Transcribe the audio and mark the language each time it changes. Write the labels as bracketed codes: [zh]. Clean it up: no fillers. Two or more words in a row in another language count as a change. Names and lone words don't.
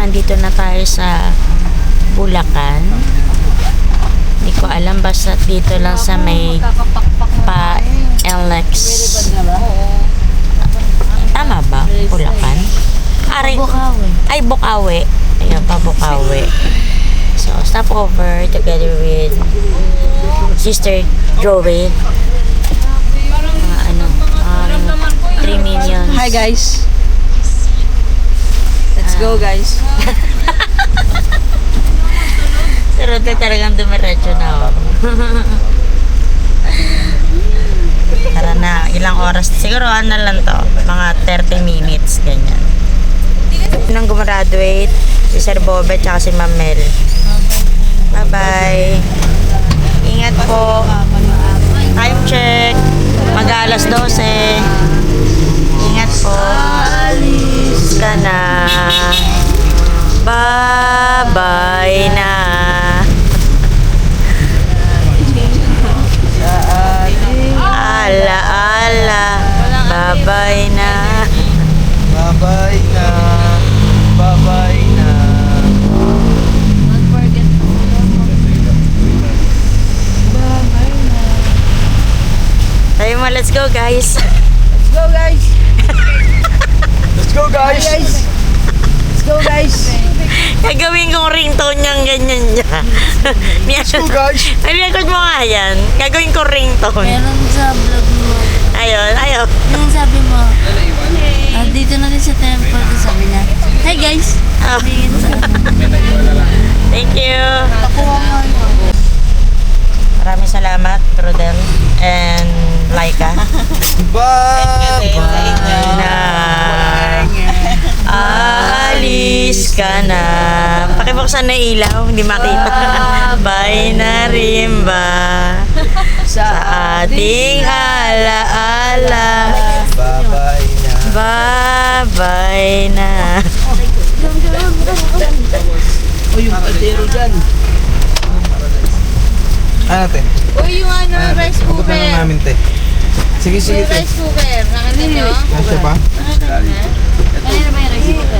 [tl] Andito na tayo sa Bulacan. Hindi ko alam, basta dito lang sa may pa-LX. Tama ba? Bulacan? Bukawi. Ay, Bukawi. Ayan pa, Bukawi. [en] So, stop over together with Sister Joey. [tl] Mga 3 minions. [en] Hi guys. Let's go guys. [tl] Pero ito talagang dumiretso na ako. Tara na, ilang oras? Siguro ano lang to, mga 30 minutes, ganyan. Nang gumraduate, si Sir Bobe at si Ma'am Mel. Bye-bye. Ingat po. [en] Time check. [tl] Mag-alas 12. Ingat po. Alis ka na. Bye-bye na. Ala-ala. Bye-bye na. Bye-bye na. Bye-bye na. Tayo mo, [en] let's go guys. Let's go guys. Let's go guys! Let's go guys. [tl] Gagawin kong ringtone niyang ganyan niya. [en] Let's go guys! [tl] Ay, record mo nga yan. Gagawin ko ringtone. Meron sa vlog mo. Ayun, ayun. Yung sabi mo, dito na din sa temple. Tapos sabi niya, [en] hey guys! Oh. [tl] Tingin sa [en] Thank you. [tl] Nakuha mo yun. Maraming salamat, Trudel and Laika. Bye! Na alis ka na. Pakibuksan na ilaw, hindi makita. Bye na rin ba sa ating alaala. Bye-bye na. Bye-bye na. O yung kaldero dyan. Ano, te? Uy, yung rice Hugot na lang namin, te. Sige, sige, te. cooker. Nakita nyo? Nasya pa? Kanina ba yung [en] rice cooker?